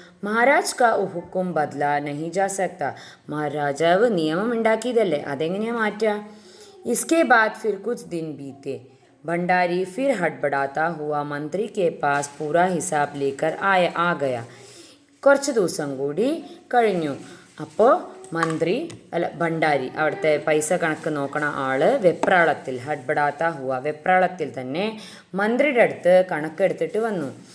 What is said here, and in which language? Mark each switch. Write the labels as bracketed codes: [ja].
[hi] മഹാരാജ് കാ ഹുക്കും ബദല നഹി ജാ സക്ത. [ml] മഹാരാജാവ് നിയമം ഉണ്ടാക്കിയതല്ലേ, അതെങ്ങനെയാ മാറ്റുക? [hi] इसके बाद फिर कुछ दिन बीते. भंडारी फिर हड़बड़ाता हुआ मंत्री के पास पूरा हिसाब लेकर आ गया. [ml] കുറച്ച് ദിവസം കൂടി കഴിഞ്ഞു. അപ്പോൾ ഭണ്ഡാരി അവിടുത്തെ പൈസ കണക്ക് നോക്കണ ആള് വെപ്രാളത്തിൽ, [hi] ഹഡ്ബടാത്ത ഹുവ, [ml] വെപ്രാളത്തിൽ തന്നെ മന്ത്രിയുടെ അടുത്ത് കണക്കെടുത്തിട്ട് വന്നു.